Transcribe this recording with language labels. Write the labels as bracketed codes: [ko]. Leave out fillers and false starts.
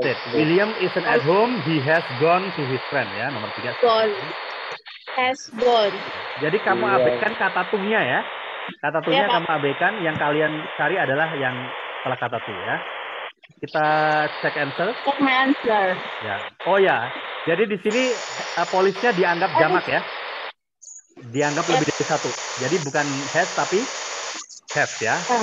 [en] William isn't at home, he has gone to his friend [id] ya, nomor 3. [en] Has gone. [id] Jadi kamu abaikan kata to-nya ya. Kata to-nya kamu abaikan, yang kalian cari adalah yang setelah kata to ya. [en] Kita check answer. Check my answer. [id] Ya. Oh ya. Jadi di sini polisnya dianggap jamak ya. Dianggap lebih dari satu. Jadi bukan has tapi have ya.